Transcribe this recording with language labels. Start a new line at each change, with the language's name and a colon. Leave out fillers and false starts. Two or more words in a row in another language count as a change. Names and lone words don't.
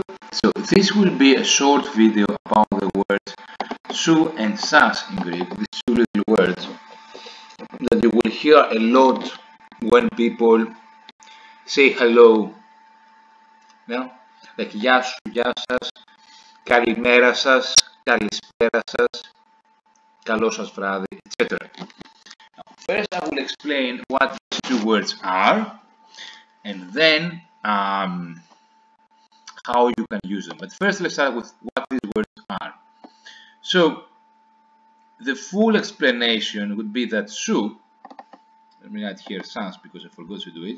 English: So this will be a short video about the words "su" and "sas" in Greek, these two little words that you will hear a lot when people say hello. Yeah? Like
Greek: γεια σου, γεια σας, καλημέρα σας, καλησπέρα σας, καλό σας βράδυ,
English: etc. First, I will explain what these two words are, and then how you can use them. But first, let's start with what these words are. So, the full explanation would be that "su," let me add here sans because I forgot to do it.